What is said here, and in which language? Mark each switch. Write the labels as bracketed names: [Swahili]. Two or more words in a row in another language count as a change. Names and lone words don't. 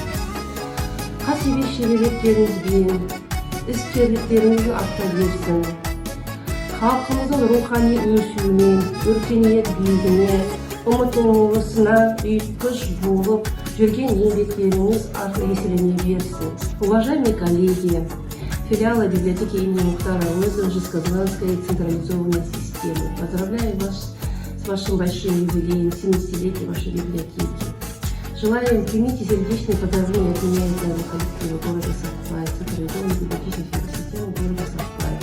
[Kazakh] Кәсіби шеберліктеріңізбен іскерліктеріңізді арта берсін. Халқымыздың рухани өсуімен, өркениет биігіне, ұмытылмасына ұйытқыш болып жүрген еңбектеріңіз еселене берсін. [Russian] Уважаемые коллеги, филиала библиотеки имени Мухтара Әуезова Жезказганской централизованной системы. Поздравляю вас с вашим большим юбилеем, 70-летия вашей библиотеки. Желаем, примите сердечные поздравления от меня и моего коллектива города Сакпай, централизованной библиотечной системы города Сакпай.